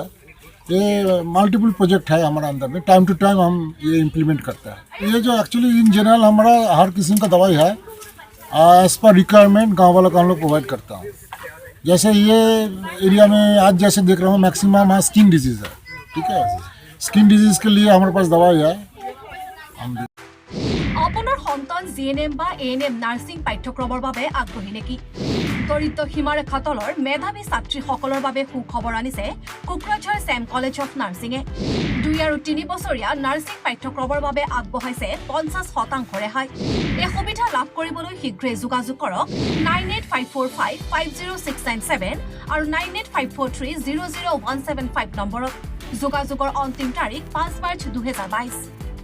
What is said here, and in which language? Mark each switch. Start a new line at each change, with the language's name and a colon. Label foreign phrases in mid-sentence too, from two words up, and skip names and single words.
Hindi: ये
English: multiple project
Hindi: है हमारा अंदर में,
English: time to time
Hindi: हम ये इम्प्लीमेंट करते हैं। ये जो
English: actually in general
Hindi: हमारा हर किस्म का दवाई है
English: as per requirement
Hindi: गाँव वालों को हम लोग प्रोवाइड करता हूँ। जैसे ये एरिया में आज जैसे देख रहा हूँ मैक्सिमम है
English: skin disease
Hindi: है, ठीक है,
English: skin disease
Hindi: के लिए हमारे पास दवाई है।
Assamese: আপোনাৰ সন্তান GNM বা ANM নাৰ্ছিং পাঠ্যক্ৰমৰ বাবে আগ্ৰহী নেকি? দৰিদ্ৰ সীমাৰেখা তলৰ মেধাৱী ছাত্ৰীসকলৰ বাবে সুখবৰ আনিছে কোকৰাঝাৰ ছেম কলেজ অফ নাৰ্ছিঙে 2 আৰু 3 বছৰীয়া নাৰ্ছিং পাঠ্যক্ৰমৰ বাবে আগবঢ়াইছে 50% ৰেহাই এই সুবিধা লাভ কৰিবলৈ শীঘ্ৰে যোগাযোগ কৰক 9854550697 আৰু 9854300175 নম্বৰত যোগাযোগৰ অন্তিম তাৰিখ 5 মাৰ্চ 2022